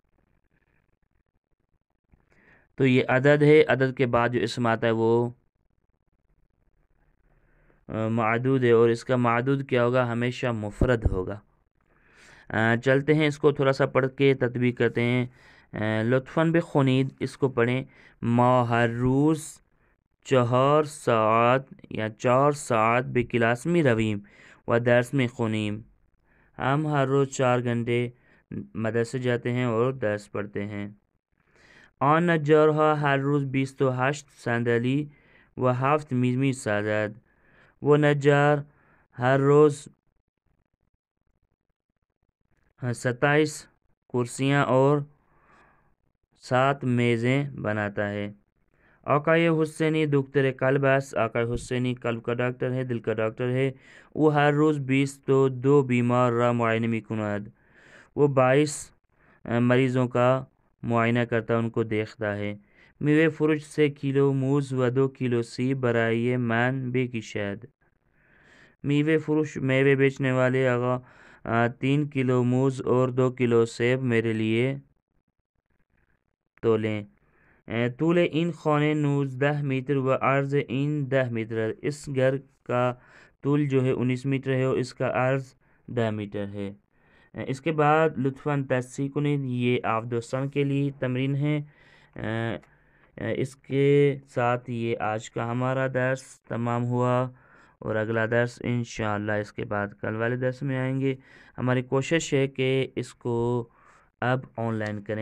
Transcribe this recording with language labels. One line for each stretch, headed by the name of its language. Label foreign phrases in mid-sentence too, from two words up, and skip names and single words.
Urdu: تو یہ عدد ہے، عدد کے بعد جو اسم آتا ہے وہ معدود ہے، اور اس کا معدود کیا ہوگا، ہمیشہ مفرد ہوگا۔ چلتے ہیں اس کو تھوڑا سا پڑھ کے تطبیق کرتے ہیں،
Persian: لطفاً بخونید،
Urdu: اس کو پڑھیں،
Persian: ما ہر روز 4 ساعت یا 4 ساعت بے کلاس میں رویم و درس میں خونیم،
Urdu: ہم ہر روز 4 گھنٹے مدرسے جاتے ہیں اور درس پڑھتے ہیں۔
Persian: آن نجارها ہر روز 28 صندلی و 7 میز می سازد،
Urdu: وہ نجار ہر روز 27 کرسیاں اور 7 میزیں بناتا ہے۔
Persian: آقای حسینی دکتر قلب است.
Urdu: آقای حسینی قلب کا ڈاکٹر ہے، دل کا ڈاکٹر ہے.
Persian: او ہر روز 20 تا 2 بیمار را معاینه می کند.
Urdu: وہ 22 مریضوں کا معائنہ کرتا ان کو دیکھتا ہے.
Persian: میوه فروش 3 کیلو موز و 2 کیلو سیب برای من بکشد. میوه فروش
Urdu: میوه بیچنے والے آقا 3 کیلو موز اور 2 کیلو سیب میرے لیے تولیں.
Persian: طول این خانه 19 میٹر و عرض این 10 میٹر ہے.
Urdu: اس گھر کا طول جو ہے 19 میٹر ہے اور اس کا عرض 10 میٹر ہے. اس کے بعد لطفاً
Persian: تصحیح کنید.
Urdu: یہ آپ دوستان کے لیے تمرین ہے. اس کے ساتھ یہ آج کا ہمارا درس تمام ہوا اور اگلا درس انشاءاللہ اس کے بعد کل والے درس میں آئیں گے. ہماری کوشش ہے کہ اس کو اب آن لائن کریں.